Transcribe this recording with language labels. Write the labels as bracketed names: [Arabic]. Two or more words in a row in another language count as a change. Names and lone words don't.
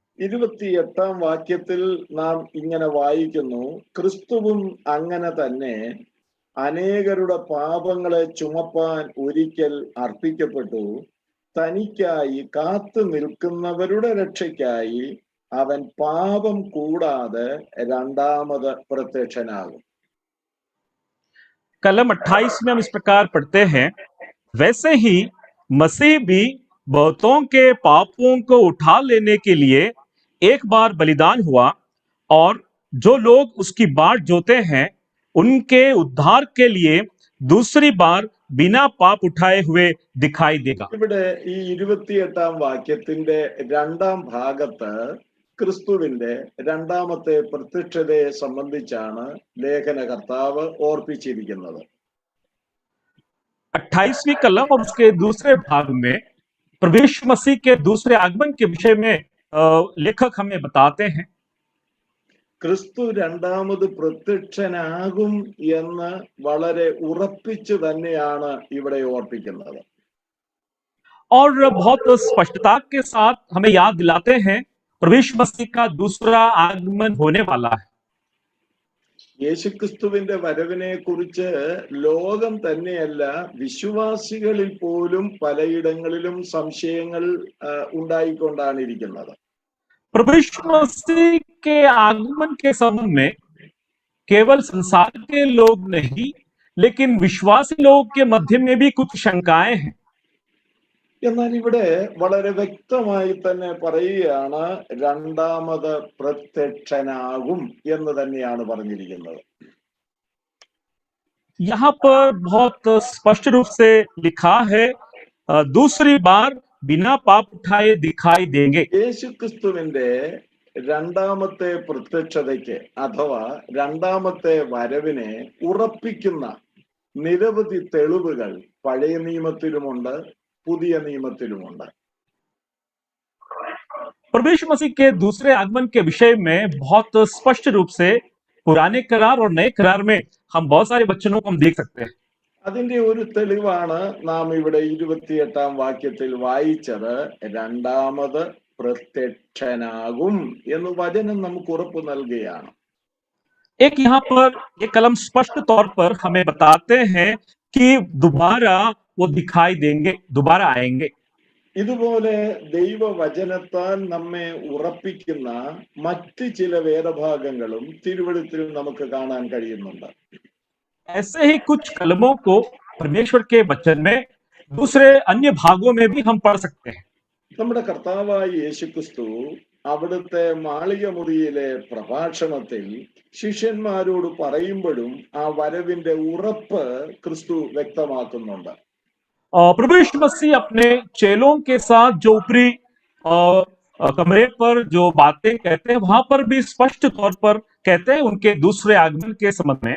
[Malayalam] 28-ാം വാക്യത്തിൽ നാം ഇങ്ങനെ വായിക്കുന്നു, ക്രിസ്തുവും അങ്ങനെ തന്നെ അനേകരുടെ പാപങ്ങളെ ചുമപ്പാൻ ഒരിക്കൽ അർപ്പിക്കപ്പെട്ടു, തനിക്കായി കാത്തു നിൽക്കുന്നവരുടെ രക്ഷയ്ക്കായി അവൻ പാപം കൂടാതെ രണ്ടാമത് പ്രത്യക്ഷനാകും. [Hindi] कलम 28 में हम इस प्रकार पढ़ते हैं, वैसे ही मसीह भी बहुतों के पापों को उठा लेने के लिए एक बार बलिदान हुआ और जो लोग उसकी बाट जोते हैं उनके उद्धार के लिए दूसरी बार बिना पाप उठाए हुए दिखाई देगा. [Malayalam] ഇവിടെ ഈ 28-ാം വാക്യത്തിന്റെ രണ്ടാം ഭാഗത്ത് ക്രിസ്തുവിന്റെ രണ്ടാമത്തെ പ്രത്യക്ഷതയെ സംബന്ധിച്ചാണ് ലേഖനകർത്താവ് ഓർപ്പിച്ചിരിക്കുന്നത്. [Hindi] 28वीं कलम और उसके दूसरे भाग में प्रभु यीशु मसीह के दूसरे आगमन के विषय में लेखक हमें बताते हैं [Malayalam] ക്രിസ്തു രണ്ടാമത് പ്രത്യക്ഷനാകും എന്ന് വളരെ ഉറപ്പിച്ചു തന്നെയാണ് ഇവിടെ ഓർപ്പിക്കുന്നത്. [Hindi] और बहुत स्पष्टता के साथ हमें याद दिलाते हैं प्रभु मसीह का दूसरा आगमन होने वाला है. [Malayalam] യേശുക്രിസ്തുവിന്റെ വരവിനെ കുറിച്ച് ലോകം തന്നെയല്ല വിശ്വാസികളിൽ പോലും പലയിടങ്ങളിലും സംശയങ്ങൾ ഉണ്ടായിക്കൊണ്ടാണ് ഇരിക്കുന്നത്. [Hindi] प्रभु मसीह के आगमन के संबंध में केवल संसार के लोग नहीं लेकिन विश्वासी लोगों के मध्य में भी कुछ शंकाएं हैं. [Malayalam] എന്നാൽ ഇവിടെ വളരെ വ്യക്തമായി തന്നെ പറയുകയാണ് രണ്ടാമത് പ്രത്യക്ഷനാകും എന്ന് തന്നെയാണ് പറഞ്ഞിരിക്കുന്നത്. [Hindi] यहाँ पर बहुत स्पष्ट रूप से लिखा है दूसरी बार बिना पाप उठाए दिखाई देंगे. [Malayalam] യേശുക്രിസ്തുവിന്റെ രണ്ടാമത്തെ പ്രത്യക്ഷതയ്ക്ക് അഥവാ രണ്ടാമത്തെ വരവിനെ ഉറപ്പിക്കുന്ന നിരവധി തെളിവുകൾ പഴയ നിയമത്തിലുമുണ്ട്, പുതിയ നിയമത്തിലുമുണ്ട്. [Hindi] प्रभु मसीह के दूसरे आगमन के विषय में बहुत स्पष्ट रूप से पुराने करार और नए करार में हम बहुत सारे वचनों को हम देख सकते हैं. [Malayalam] അതിന്റെ ഒരു തെളിവാണ് നാം ഇവിടെ 28-ാം വാക്യത്തിൽ വായിച്ചത്. രണ്ടാമത് പ്രത്യക്ഷനാകും എന്ന് വചനം നമുക്ക് ഉറപ്പ് നൽകുകയാണ്. [Hindi] एक यहाँ पर ये कलम स्पष्ट तौर पर हमें बताते हैं कि दोबारा वो दिखाई देंगे, दोबारा आएंगे. [Malayalam] ഇതുപോലെ ദൈവവചനത്താൽ നമ്മെ ഉറപ്പിക്കുന്ന മറ്റ് ചില വേദഭാഗങ്ങളും തിരുവെഴുത്തിൽ നമുക്ക് കാണാൻ കഴിയുന്നുണ്ട്. [Hindi] ऐसे ही कुछ कलमों को परमेश्वर के वचन में दूसरे अन्य भागों में भी हम पढ़ सकते हैं. [Malayalam] നമ്മുടെ കർത്താവായ യേശുക്രിസ്തു അവിടുത്തെ മാളികമുറിയിലെ പ്രഭാഷണത്തിൽ ശിഷ്യന്മാരോട് പറയുമ്പോഴും ആ വരവിന്റെ ഉറപ്പ് ക്രിസ്തു വ്യക്തമാക്കുന്നുണ്ട്. [Hindi] प्रभु मसीह अपने चेलों के साथ जो ऊपरी कमरे पर जो बातें कहते हैं वहां पर भी स्पष्ट तौर पर कहते हैं उनके दूसरे आगमन के संबंध में.